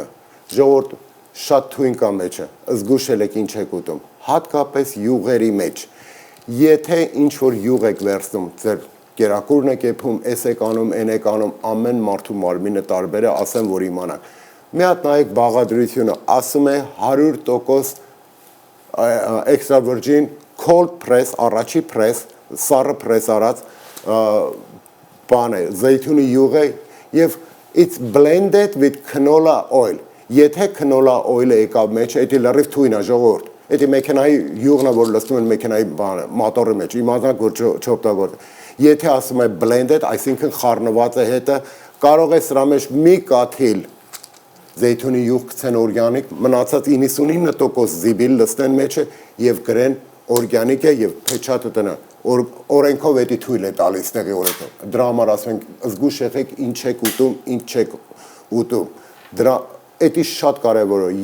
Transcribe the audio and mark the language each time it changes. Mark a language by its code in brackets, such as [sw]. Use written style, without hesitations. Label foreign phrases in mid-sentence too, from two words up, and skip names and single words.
[hy] Ժողովուրդ շատ թույն կա մեջը, զգուշել եք ինչ եք ուտում, հատկապես յուղերի մեջ։ Եթե ինչ որ յուղ եք վերցնում, ձեր կերակուրն եք եփում, էս եք անում, այն եք անում, ամեն մարդու մարմինը տարբեր է, ասեմ որ իմանաք։ Մի հատ նայեք բաղադրությունը, ասում է 100% [en] extra virgin cold press, [hy] առաջի press, սառը press արած բան է, զեյթունի յուղ է եւ [en] it's blended with canola oil։ [hy] Եթե [en] canola oil- [hy] ը եկավ մեջ, դա լրիվ թույն է ժողովուրդ։ Դա մեքենայի յուղն է, որ լցնում են մեքենայի մոտորի մեջ, իմանանք որ չօգտագործեք։ Եթե ասում է blended, այսինքն խառնված է հետը, կարող է սրա մեջ մի կաթիլ զեյթունի յուղ գցեն օրգանիկ, մնացած 99% զիբիլ լցնեն մեջը եւ գրեն օրգանիկ է եւ փեչատը տնա օրենքով էդի թույլ է տալիս տեղի օրենքով դրա համար ասում ենք զգուշ եղեք ինչ եք ուտում ինչ չեք ուտում դրա էդի շատ կարևոր է